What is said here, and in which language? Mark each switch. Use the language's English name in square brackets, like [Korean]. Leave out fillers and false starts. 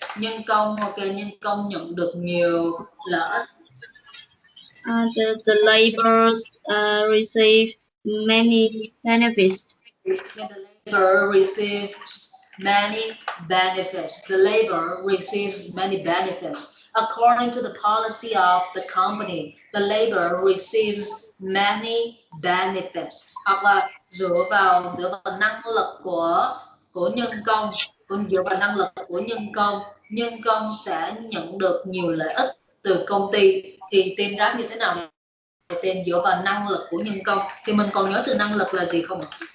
[Vietnamese] Nhân công, ok, nhân công nhận được nhiều lợi ích. [English] The laborers receive many benefits. The labor receives many benefits. The labor receives many benefits. According to the policy of the company, the labor receives many benefits. [Vietnamese] Hoặc là dựa vào năng lực của nhân công, dựa vào năng lực của nhân công sẽ nhận được nhiều lợi ích từ công ty. Thì tên ráp như thế nào? Tên dựa vào năng lực của nhân công. Thì mình còn nhớ từ năng lực là gì không ạ?